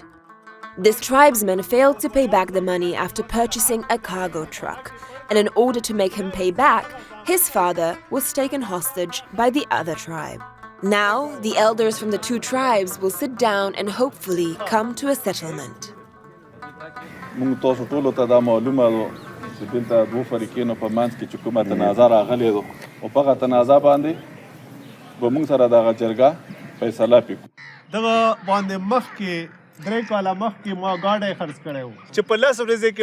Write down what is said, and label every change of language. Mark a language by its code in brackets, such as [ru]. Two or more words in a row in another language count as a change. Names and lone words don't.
[en] This tribesman failed to pay back the money after purchasing a cargo truck, and in order to make him pay back, his father was taken hostage by the other tribe. Now, the elders from the two tribes will sit down and hopefully come to a settlement. [ps] درې کاله مخکې ما ګاډی خرڅ کړی و چې په 10 ورځې کې